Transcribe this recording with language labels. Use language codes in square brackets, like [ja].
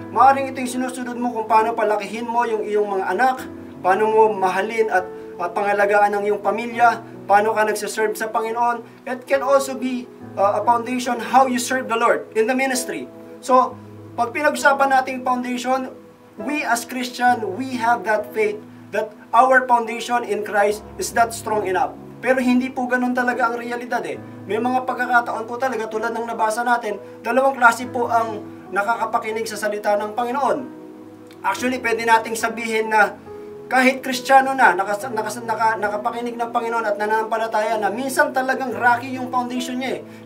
[tl] Maaaring ito yung sinusunod mo kung paano palakihin mo yung iyong mga anak, paano mo mahalin at pangalagaan ng iyong pamilya, paano ka nagsiserve sa Panginoon. [en] It can also be a foundation how you serve the Lord in the ministry. So, pag pinag-usapan natin foundation, we as Christian, we have that faith that our foundation in Christ is that strong enough. [tl] Pero hindi po ganun talaga ang realidad eh. May mga pagkakataon po talaga tulad ng nabasa natin, dalawang klase po ang nakakapakinig sa salita ng Panginoon. Actually, pwede nating sabihin na kahit Kristiyano na, nakapakinig ng Panginoon at nananampalataya na, minsan talagang rocky yung foundation niya eh.